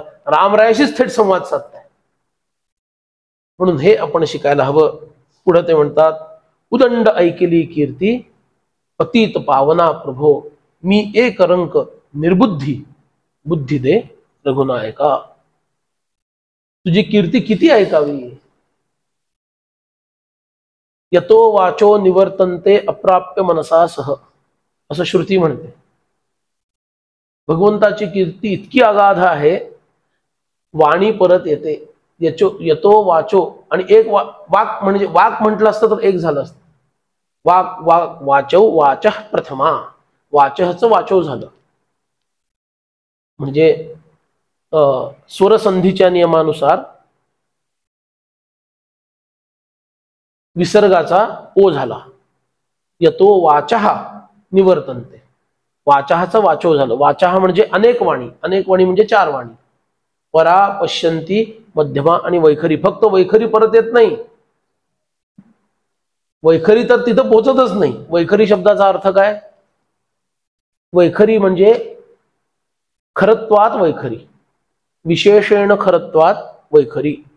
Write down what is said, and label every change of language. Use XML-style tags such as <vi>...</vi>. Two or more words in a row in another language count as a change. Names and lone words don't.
<mr>रामरायाशीच थेट संवाद साधताय. म्हणून हे आपण शिकायला हवं. पुढे ते म्हणतात, उदंड ऐकली कीर्ती पतित पावना प्रभो, मी एक रंक निर्बुद्धी बुद्धी दे रघुनायका. तुझी कीर्ती किती ऐकावी.</mr> <sa>यतो वाचो निवर्तन्ते अप्राप्य मनसा सह</sa> <mr>असं श्रुती म्हणते. भगवंताची कीर्ती इतकी अगाध आहे, वाणी परत येते.</mr> <sa>यतो वाचो</sa> <mr>आणि एक वाक म्हणजे वाक म्हटलं असतं तर एक झालं असतं.</mr> <sa>वाक वाक वाचो वाचः प्रथमा,</sa> <mr>वाचःचं वाचो झालं. म्हणजे स्वरसंधीच्या नियमानुसार विसर्गाचा ओ झाला.</mr> <sa>यतो वाचः निवर्तन्ते,</sa> <mr>वाचःचं वाचो झालं. वाचः म्हणजे अनेक वाणी, अनेक वाणी म्हणजे चार वाणी. परा, पश्यंती, मध्यमा आणि वैखरी. फक्त वैखरी परत येत नाही. वैखरी तर तिथं पोहोचतच नाही. वैखरी शब्दाचा अर्थ काय? वैखरी म्हणजे</mr> <sa>खरत्वात वैखरी, विशेषेण खरत्वात वैखरी.</sa>